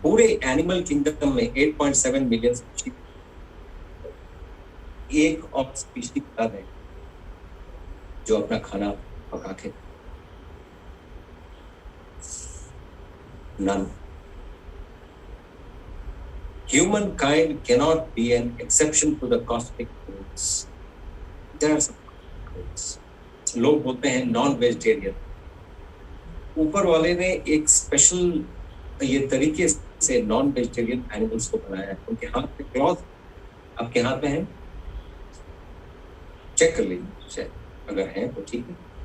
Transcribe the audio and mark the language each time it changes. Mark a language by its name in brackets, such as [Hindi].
[Hindi] पूरे animal kingdom में 8.7 million species, एक और स्पीशीज है जो अपना खाना पका के, none. [English] Humankind cannot be an exception to the cosmic rules. There are some rules. [Hindi] लोग बोलते हैं नॉन वेजिटेरियन। ऊपर वाले ने एक स्पेशल ये तरीके से नॉन वेजिटेरियन एनिमल्स को बनाया है। उनके हाथ में क्लॉथ, आपके हाथ में है, चेक कर लीजिए, अगर है तो ठीक है।